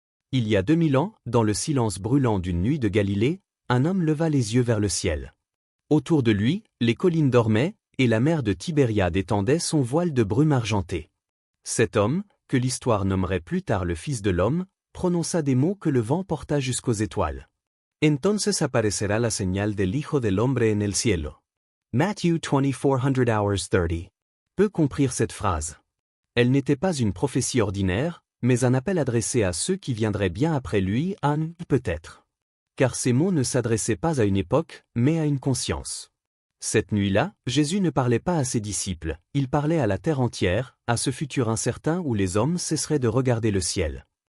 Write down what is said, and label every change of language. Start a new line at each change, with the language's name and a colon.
French: Il y a 2000 ans, dans le silence brûlant d'une nuit de Galilée, un homme leva les yeux vers le ciel. Autour de lui, les collines dormaient, et la mer de Tibériade étendait son voile de brume argentée. Cet homme, que l'histoire nommerait plus tard le Fils de l'homme, prononça des mots que le vent porta jusqu'aux étoiles.
Spanish: Entonces aparecerá la señal del Hijo del Hombre en el cielo.
French: Matthew 24:30. Peu comprirent cette phrase. Elle n'était pas une prophétie ordinaire, mais un appel adressé à ceux qui viendraient bien après lui, peut-être. Car ces mots ne s'adressaient pas à une époque, mais à une conscience. Cette nuit-là, Jésus ne parlait pas à ses disciples, il parlait à la terre entière, à ce futur incertain où les hommes cesseraient de regarder le ciel.